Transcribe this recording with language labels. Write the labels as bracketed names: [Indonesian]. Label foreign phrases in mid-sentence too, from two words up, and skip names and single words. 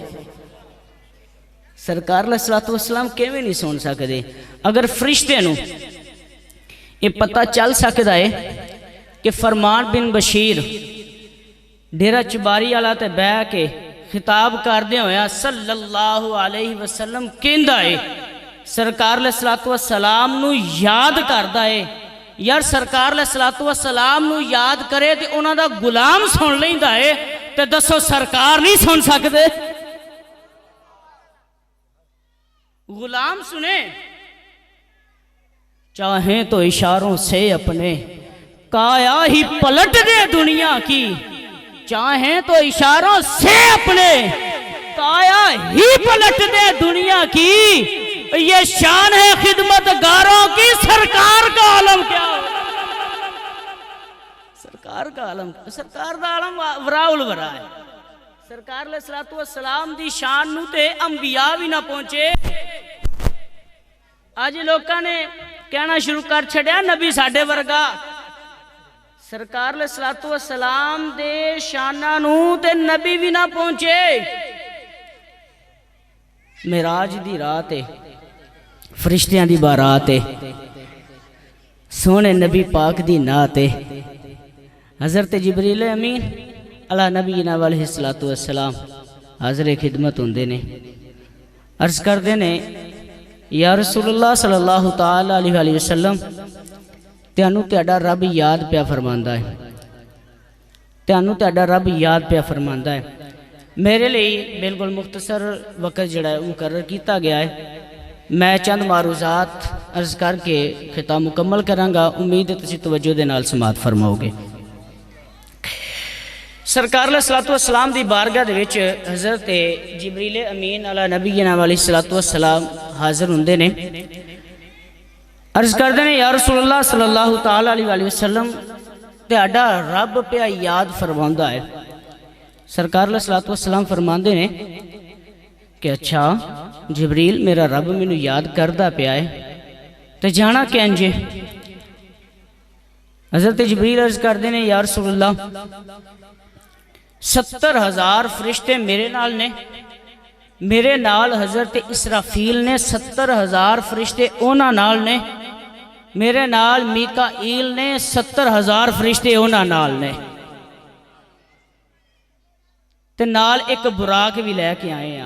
[Punjabi] सरकार [Arabic] عليه الصلاة والسلام [Punjabi] کیویں نہیں سن سکدے. اگر فرشتے نوں ایہہ پتا چل سکدا ہے کہ فرمان بن بشیر ڈیرہ چباری والا تے بہہ کے خطاب کردے ہویا [Arabic] صلى الله عليه وسلم [Punjabi] کہندا ہے سرکار [Arabic] عليه الصلاة والسلام [Punjabi] نوں یاد کردا ہے. یار سرکار [Arabic] عليه الصلاة والسلام [Punjabi] نوں یاد کرے تے اوہناں دا غلام سن لیندا ہے تے دسو سرکار نہیں سن سکدے. [Urdu] غلام سنے چاہے تو اشاروں سے اپنے کایا ہی پلٹ دے دنیا کی، چاہے تو اشاروں سے اپنے کایا ہی پلٹ دے دنیا کی. یہ شان ہے خدمتگاروں کی، سرکار کا عالم کیا ہو? سرکار کا عالم، سرکار کا عالم [Arabic] وراء الورى [Urdu] है। [Punjabi] सरकार [Arabic] عليه الصلاة والسلام [Punjabi] دی شان نوں تے انبیاء بھی نہ پہنچے. اج لوکاں نے کہنا شروع کر چھڈیا نبی ساڈے ورگا. सरकार [Arabic] عليه الصلاة والسلام [Punjabi] دے شاناں نوں تے نبی بھی نہ پہنچے. معراج دی رات ہے، فرشتیاں دی برات ہے، سوہنے نبی پاک دی نعت ہے. حضرت جبریل امین [Arabic] على نبينا عليه الصلاة والسلام [Punjabi] حاضر خدمت ہوندے نے، عرض کردے نے [Arabic] يا رسول الله صلى الله تعالى عليه وسلم [Punjabi] تہانوں تہاڈا رب یاد پیا فرماندا ہے، تہانوں تہاڈا رب یاد پیا فرماندا ہے. [Urdu] میرے لیے بالکل مختصر وقت جیہڑا مقرر کیا گیا ہے. [Punjabi] میں چند معروضات عرض کر کے خطاب مکمل کراں گا. امید ہے تسیں توجہ دے نال سماعت فرماؤ گے۔ سرکار [Arabic] عليه الصلاة والسلام [Punjabi] دی بارگاہ دے وچ حضرت جبریل امین [Arabic] على نبينا عليه الصلاة والسلام [Punjabi] حاضر ہوندے نے. عرض کردے نے [Arabic] يا رسول الله صلى الله تعالى عليه وسلم [Punjabi] تہاڈا رب پیا یاد فرماندا ہے. सरकार [Arabic] عليه الصلاة والسلام [Punjabi] فرماندے نے کہ اچھا جبریل میرا رب مینوں یاد کردا پیا ہے تو جانا کینجے. حضرت جبریل عرض کردے نے [Arabic] يا رسول الله [Punjabi] 70,000 فرشتے میرے نال نے، میرے نال حضرت اسرافیل نے 70,000 فرشتے اوہناں نال نے، میرے نال میکائیل نے 70,000 فرشتے اوہناں نال نے تے نال اک براق بھی لے کے آئے ہیں.